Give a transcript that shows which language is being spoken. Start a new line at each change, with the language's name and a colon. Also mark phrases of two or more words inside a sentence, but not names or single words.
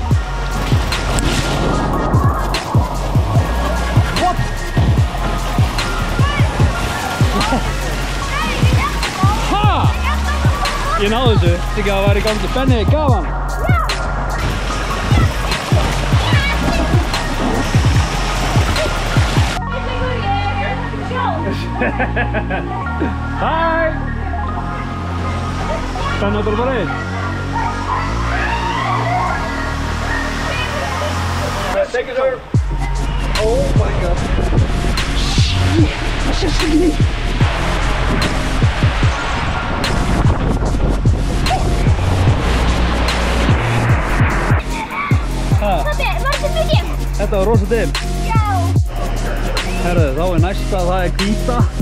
Icelandic: Ég náðu þessu, ekki að það væri í gangi. Benni, gaf hann! Hæ! Benni, þetta er bara einn.
English: Take it over. Oh my god.
Icelandic: Það sést ekki nýtt. Þetta var rosa dimm. Já. Herðu, þá er næsta, það er hvíta.